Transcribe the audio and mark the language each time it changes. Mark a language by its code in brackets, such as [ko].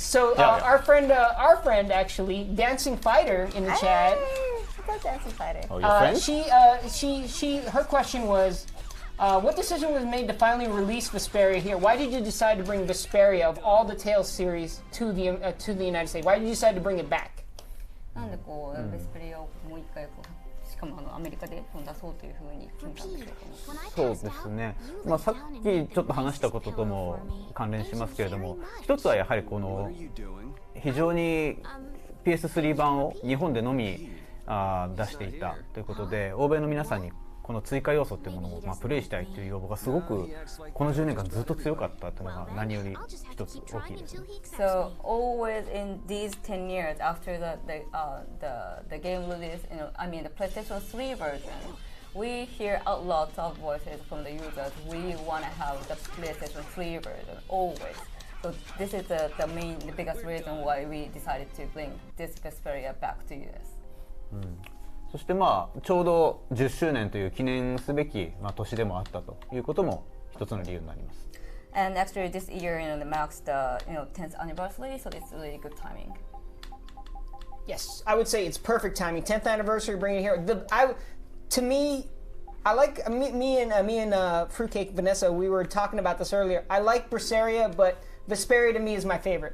[en] So our friend actually, Dancing Fighter in the chat. What's Dancing Fighter? Oh, your friend? Her question was, what decision was made to finally release Vesperia here? Why did you decide to bring Vesperia of all the Tales series to the United States? Why did you decide to bring it back? [ja] なんでこうベスペリアをもう一回こうしかもアメリカで出そうというふうに決めたんでしょうか。そうですね。さっきちょっと話したこととも関連しますけれども、一つはやはりこの非常に PS3 版を日本でのみ出していたということで、欧米の皆さんにこの追加要素っていうものをプレイしたいという要望がすごくこの10年間ずっと強かったというのが何より一つ大きいですね。 [en] So always in these 10 years after the game release, I mean the PlayStation 3 version, we hear a lot of voices from the users. We want to have the PlayStation 3 version always. So this is the biggest reason why we decided to bring this Vesperia back to US. [ja] そしてちょうど10周年という記念すべき年でもあったということも一つの理由になります。 [en] And actually this year, marks the 10th anniversary, so it's really good timing. Yes, I would say it's perfect timing. 10th anniversary, bringing it here. To me, I like me and Fruitcake Vanessa. We were talking about this earlier. I like Vesperia, but Vesperia to me is my favorite.